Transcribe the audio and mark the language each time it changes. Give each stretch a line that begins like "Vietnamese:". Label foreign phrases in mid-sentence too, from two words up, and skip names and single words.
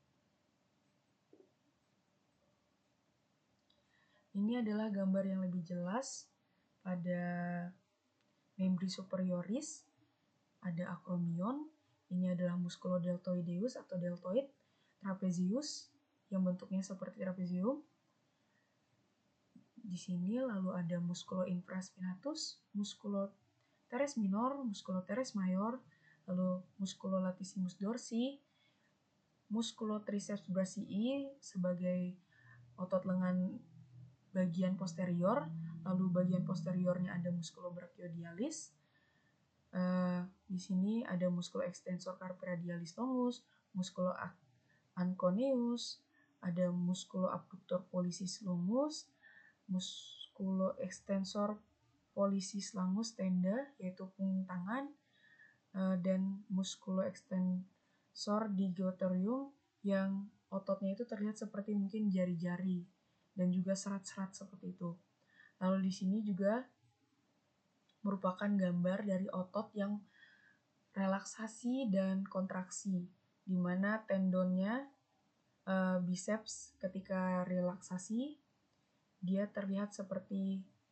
Indonesian: Ini adalah gambar yang lebih jelas pada
Latin: membri superioris,
Indonesian: ada acromion, ini adalah
Latin: musculo deltoideus
Indonesian: atau deltoid, trapezius yang bentuknya seperti trapezium. Di sini lalu ada
Latin: musculo infraspinatus, musculo teres minor, musculo teres mayor,
Indonesian: lalu
Latin: musculo latissimus dorsi, musculo triceps brachii
Indonesian: sebagai otot lengan bagian posterior, lalu bagian posteriornya ada
Latin: musculo brachiodialis.
Indonesian: Di sini ada
Latin: musculo extensor carpi radialis longus, musculo anconeus,
Indonesian: ada
Latin: musculo abductor pollicis longus, musculo extensor pollicis longus
Indonesian: tenda, yaitu punggung tangan, dan
Latin: musculo extensor digoterium
Indonesian: yang ototnya itu terlihat seperti mungkin jari-jari dan juga serat-serat seperti itu. Lalu di sini juga merupakan gambar dari otot yang relaksasi dan kontraksi, di mana tendonnya biceps ketika relaksasi dia terlihat seperti